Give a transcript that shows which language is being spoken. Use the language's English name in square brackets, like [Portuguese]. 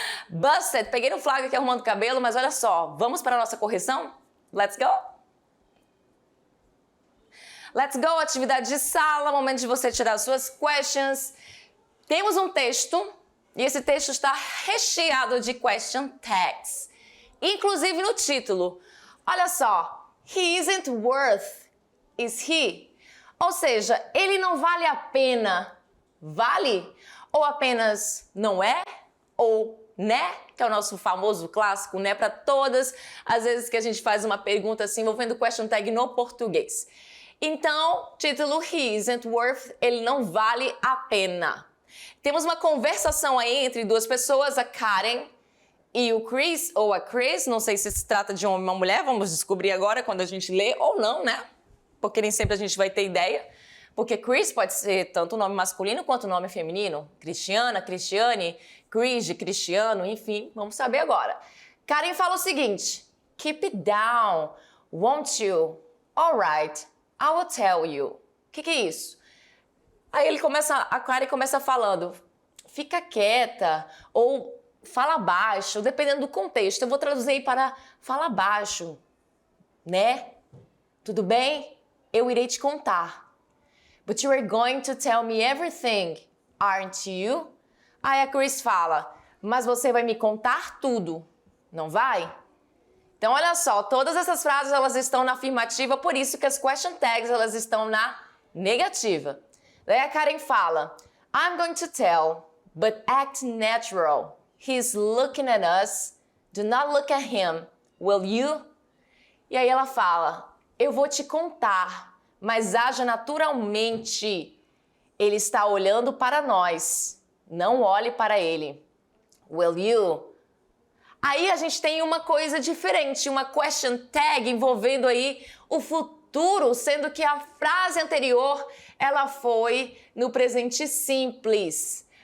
[Portuguese] Busted, peguei no flag aqui arrumando o cabelo, mas olha só, vamos para a nossa correção? [English] Let's go! Let's go, [Portuguese] atividade de sala, momento de você tirar suas questions. Temos um texto e esse texto está recheado de question tags. Inclusive no título. Olha só, [English] he isn't worth, is he? [Portuguese] Ou seja, ele não vale a pena, vale? Ou apenas não é? Ou né? Que é o nosso famoso clássico, né? Para todas as vezes que a gente faz uma pergunta assim envolvendo question tag no português. Então, título [English] he isn't worth, [Portuguese] ele não vale a pena. Temos uma conversação aí entre duas pessoas, a Karen e o Chris, ou a Chris, não sei se trata de um homem ou uma mulher, vamos descobrir agora quando a gente lê, ou não, né? Porque nem sempre a gente vai ter ideia. Porque Chris pode ser tanto o nome masculino quanto o nome feminino. Cristiana, Cristiane, Chris, Cristiano, enfim, vamos saber agora. Karen fala o seguinte, [English] keep it down, won't you? Alright, I will tell you. [Portuguese] O que é isso? Aí a Karen começa falando, fica quieta, ou fala baixo, dependendo do contexto. Eu vou traduzir aí para fala baixo, né? Tudo bem? Eu irei te contar. [English] But you are going to tell me everything, aren't you? [Portuguese] Aí a Chris fala, mas você vai me contar tudo, não vai? Então olha só, todas essas frases elas estão na afirmativa, por isso que as question tags elas estão na negativa. Daí a Karen fala, [English] I'm going to tell, but act natural. He's looking at us. Do not look at him. Will you? [Portuguese] E aí ela fala, eu vou te contar, mas haja naturalmente. Ele está olhando para nós. Não olhe para ele. [English] Will you? [Portuguese] Aí a gente tem uma coisa diferente, uma question tag envolvendo aí o futuro, sendo que a frase anterior ela foi no presente simples.